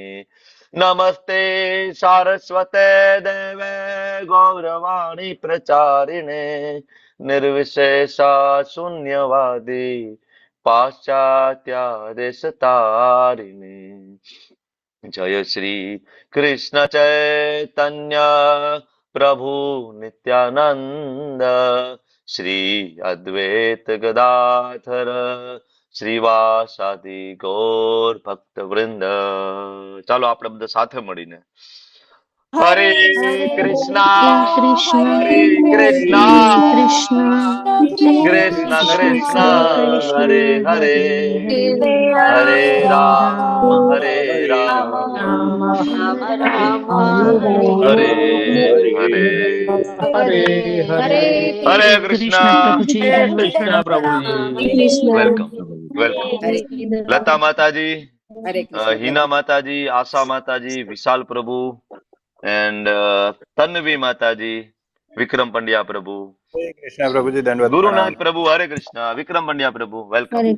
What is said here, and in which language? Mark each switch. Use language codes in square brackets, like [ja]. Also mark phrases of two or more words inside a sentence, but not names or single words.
[sa] नमस्ते सारस्वते देवे गौरवाणी प्रचारिणे निर्विशेषा शून्यवादी पाश्चात्यादेशतारिणे. जय श्री कृष्ण चैतन्य प्रभु नित्यानंद श्री अद्वैत गदाधर श्रीवासादि गौर भक्त वृंद. [gu] ચાલો આપણે બધા સાથે મળીને હરે [sa] હરે કૃષ્ણ, Krishna, હરે હરે Hare કૃષ્ણ, Krishna, કૃષ્ણ કૃષ્ણ, Krishna હરે Krishna, હરે, Hare હરે Hare, Ram રામ, હરે Ram, રામ, રામ Ram Ram, હરે હરે Hare હરે. હરે હરે. હરે Krishna કૃષ્ણ. Prabhuji, હરે Dandavad [gu] કૃષ્ણ પ્રભુજી. [sa] Krishna. [en] welcome welcome. [gu] હરે લતા માતાજી, હરે કૃષ્ણ હિના પ્રભુ. માતાજી, આશા માતાજી, વિશાલ પ્રભુ, એન્ડ તન્વી માતાજી, વિક્રમ પંડ્યા પ્રભુ, હરે કૃષ્ણ પ્રભુજી, દંડવત પ્રણામ. ગુરુનાથ પ્રભુ, હરે કૃષ્ણ, વિક્રમ પંડ્યા પ્રભુ, વેલકમ.